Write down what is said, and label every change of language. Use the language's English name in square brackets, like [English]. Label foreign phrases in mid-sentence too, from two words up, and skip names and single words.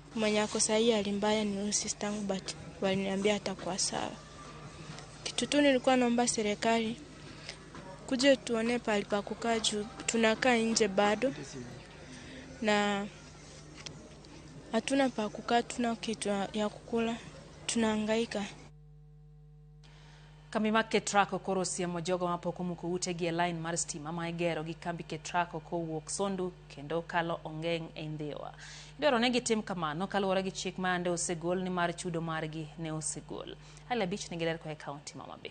[Swahili] Mwenye ako sahi alimbaya ni sistangu but waliniambia atakuwa sawa. Kitu tu nilikuwa naomba serikali kuje tuone pahali pa kukaa juu tunakaa nje bado na hatuna pa kukaa, tuna kitu ya kukula, tunahangaika. [Luo (Kenya and Tanzania)] Kambi mar Ketraco koro siemo jogo mapok omuko utegi e line mar stima ma igero gi kambi Ketraco kowuok Sondu kendo kalo Ongeng' e Ndhiwa. Idwaro ne gitim kamano kaluwore gi chik ma ande osegol ni mar chudo margi ne osegol. Hali abich nigi ler koa e kaunti ma Homa Bay.